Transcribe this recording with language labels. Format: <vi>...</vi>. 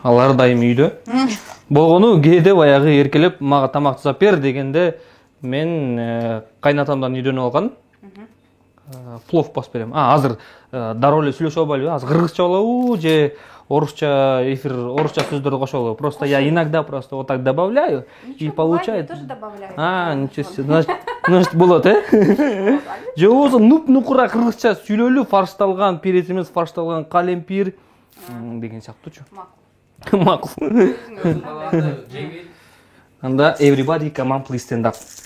<ky>Алар дайым үйдө. Болгону кээде баягы эркелеп мага тамак жасап бер дегенде мен кайнатамдан үйдөн алган плов басып берем. Азыр дароо эле сүйлөшүп албайлыбы? Азыр кыргызча болобу же орусча эфир, орусча сөздөрдү кошуп алабы?</ky> <ru>Просто я иногда просто вот так добавляю и получается. Я тоже добавляю. Ничего себе. Значит,</ru> <ky>болот, же болбосо нуп-нукура кыргызча сүйлөлүп, фаршталган перец эмес, фаршталган калемпир деген сыяктуучу. Макул.</ky> <en>Анда everybody come on please stand up.</en>